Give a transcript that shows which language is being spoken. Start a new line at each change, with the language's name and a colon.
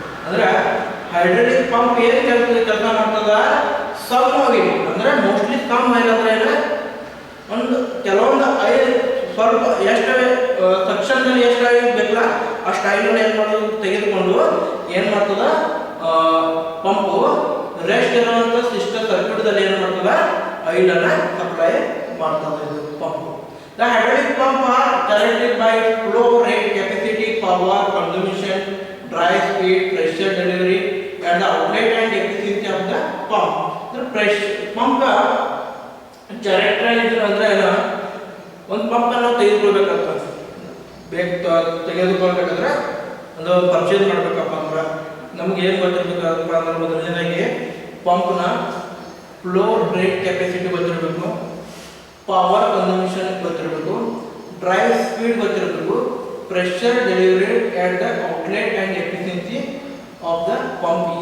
Kannada: ಅಂದ್ರೆ hydraulic pump ಏನು ಕೆಲಸ ಮಾಡ್ತದ ಸಮ್ ಆಯಿಲ್ ಅಂದ್ರೆ ಮೋಸ್ಟ್ಲಿ ಕಮ್ ಆಯಿಲ್ ಅಂದ್ರೆ ಏನು ಒಂದು ಕೆಲವೊಂದು ಆಯಿಲ್ ಸ್ವಲ್ಪ ಎಷ್ಟು ಸಕ್ಷನ್ದಲ್ಲಿ ಎಷ್ಟು ಆಯಿಲ್ ಬೇಕಲ್ಲ ಅಷ್ಟು ಆಯಿಲ್ ಏನು ಮಾಡೋದು ತೆಗೆದುಕೊಂಡು ಏನು ಮಾಡ್ತದ ಪಂಪು ರೆಸ್ಟ್ ಇರುವಂತ ಸಿಸ್ಟಮ್ ಸರ್ಕ್ಯೂಟ್ ದಲ್ಲಿ ಏನು ಮಾಡ್ತದ ಆಯಿಲ್ ಅನ್ನ ಸಪ್ಲೈ ಮಾಡ್ತದ ಇದು pump.
English: The hydraulic pump are characterized by flow rate, capacity, power consumption, dry speed, pressure delivery and the outlet and efficiency of the pump. The pressure pump characterized
Kannada: ಅಂದ್ರೆ ಏನು, ಒಂದು pump ಅನ್ನು ತೆಗೆದುಕೊಳ್ಬೇಕಾಗ್ತದೆ, ತೆಗೆದುಕೊಳ್ಬೇಕಾದ್ರೆ ಒಂದು purchase ಮಾಡ್ಬೇಕಪ್ಪ ಅಂದ್ರೆ ನಮ್ಗೆ ಏನು ಗೊತ್ತಿರ್ಬೇಕಪ್ಪ ಅಂದ್ರೆ ಮೊದಲನೇದಾಗಿ ಪಂಪ್ನ ಫ್ಲೋ ರೇಟ್ ಕೆಪಾಸಿಟಿ ಗೊತ್ತಿರಬೇಕು, ಪವರ್ ಕನ್ಸಂಪ್ಷನ್ ಗೊತ್ತಿರಬೇಕು, ಡ್ರೈವ್ ಸ್ಪೀಡ್ ಗೊತ್ತಿರಬೇಕು,
English: Pressure delivery at the outlet and efficiency of the pump.